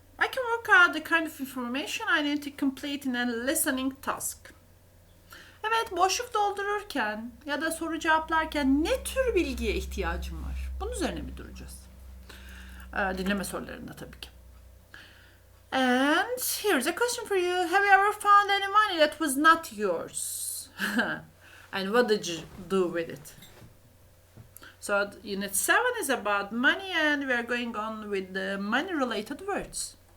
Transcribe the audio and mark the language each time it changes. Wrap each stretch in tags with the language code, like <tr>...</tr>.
<en>I can work out the kind of information I need to complete in a listening task.</en> <tr>Evet, boşluk doldururken ya da soru cevaplarken ne tür bilgiye ihtiyacım var? Bunun üzerine mi duracağız? Dinleme sorularında tabii ki.</tr> <en>And here's a question for you. Have you ever found any money that was not yours? And what did you do with it? So Unit-7 is about money, and we are going on with the money-related words.</en>